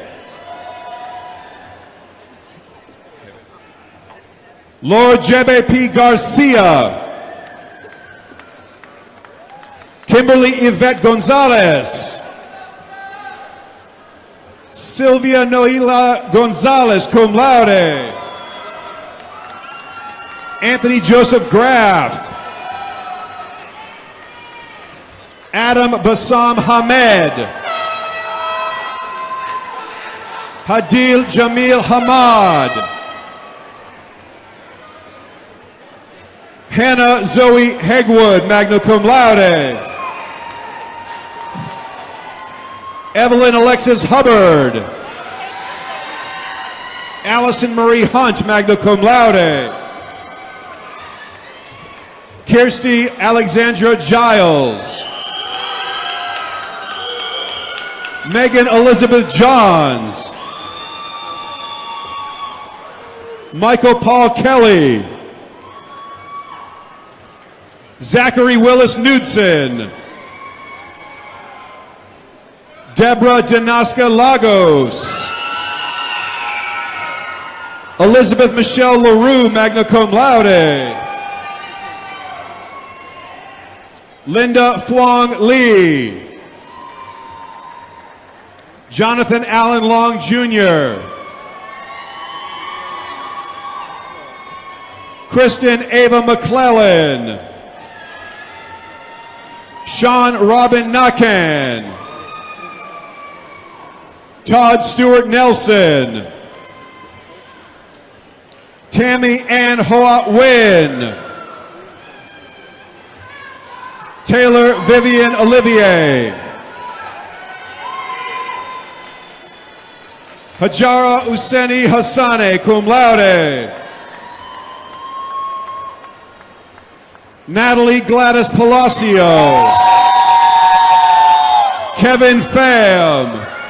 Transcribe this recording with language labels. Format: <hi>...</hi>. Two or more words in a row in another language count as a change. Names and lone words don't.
<en>Lord Jebe P. Garcia. Kimberly Yvette Gonzalez. Sylvia Noela Gonzalez,</en> <la>cum laude.</la> <en>Anthony Joseph Graff. Adam Bassam Hamed. Hadil Jamil Hamad. Hannah Zoe Hegwood,</en> <la>magna cum laude.</la> <en>Evelyn Alexis Hubbard. Allison Marie Hunt,</en> <la>magna cum laude.</la> <en>Kirsty Alexandra Giles. Megan Elizabeth Johns. Michael Paul Kelly. Zachary Willis Knudsen. Deborah Danaska Lagos. Elizabeth Michelle LaRue,</en> <la>magna cum laude.</la> <en>Linda Phuong Lee. Jonathan Allen Long Jr. Kristen Ava McClellan. Sean Robin Nakan. Todd Stewart Nelson. Tammy Ann Hoa Wynn. Taylor Vivian Olivier. Hajara Useni Hassane,</en> <la>cum laude.</la> <en>Natalie Gladys Palacio. Kevin Pham.</en>